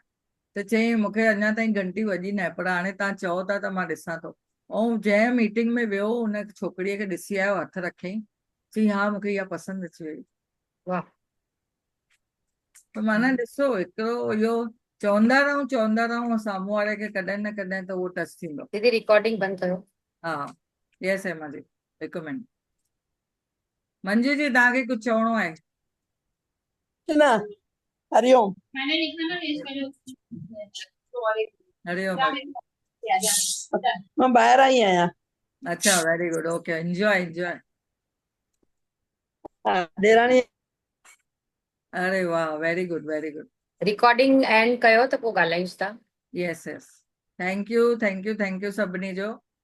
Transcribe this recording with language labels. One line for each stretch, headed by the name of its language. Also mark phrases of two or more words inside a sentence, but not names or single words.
Sindhi: त चई मूंखे अञा ताईं घंटी वॼी न आहे, पर हाणे तव्हां चओ था त मां ॾिसां थो। ऐं जंहिं मीटिंग में वियो हुन छोकिरीअ खे ॾिसी आयो, हथु रखियईं, चई हा मूंखे इहा पसंदि अची वई। वाह। त माना ॾिसो हिकिड़ो इहो चवंदा रहूं साम्हूं वारे खे कॾहिं न कॾहिं त उहो टच थींदो। दीदी रिकॉर्डिंग बंद करो। हा यस हेमा जी, हिकु मिनट। मंजू जी तव्हांखे कुझु चवणो आहे? न, हरिओम। हरिओम। मां ॿाहिरि आई आहियां।
English: अच्छा very good, OK, enjoy enjoy.
Sindhi: हा, ॾेराणी। अरे वाह,
English: very good very good.
Sindhi: रिकॉर्डिंग एंड कयो त पोइ ॻाल्हायूंसि था।
English: yes yes, thank you thank you thank you
Sindhi: सभिनी जो।